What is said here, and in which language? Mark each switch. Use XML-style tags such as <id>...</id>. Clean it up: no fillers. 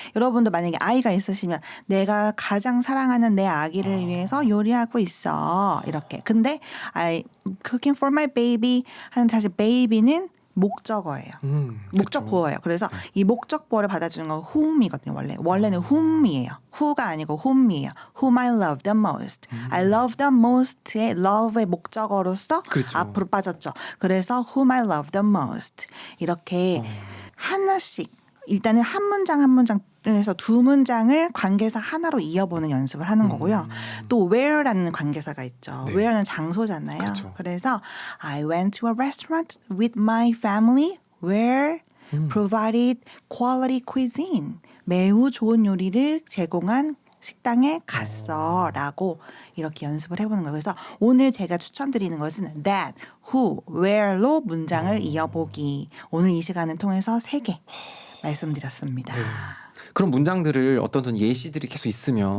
<ko>여러분도 만약에 아이가 있으시면 내가 가장 사랑하는 내 아기를 위해서 요리하고 있어. 이렇게. 근데</ko> <en>I cooking for my baby</en> <ko>하는 사실 baby는 목적어예요. 목적 보어예요. 그래서 이 목적 보어를 받아주는 건 whom이거든요. 원래는 whom이에요. who가 아니고 whom이에요.</ko> <en>whom I love the most. I love the most</en> <ko>의 love의 목적어로서 그렇죠. 앞으로 빠졌죠. 그래서</ko> <en>whom I love the most.</en> <ko>이렇게 하나씩 일단은 한 문장 한 문장에서 두 문장을 관계사 하나로 이어보는 연습을 하는 거고요. 또 where라는 관계사가 있죠. 네. where는 장소잖아요. 그렇죠. 그래서</ko> <en>I went to a restaurant with my family where provided quality cuisine.</en> <ko>매우 좋은 요리를 제공한 식당에 갔어라고 이렇게 연습을 해보는 거예요. 그래서 오늘 제가 추천드리는 것은 that, who, where로 문장을 이어보기. 오늘 이 시간을 통해서 3개 말씀드렸습니다. 네. 그런 문장들을 어떤 예시들이 계속 있으면</ko>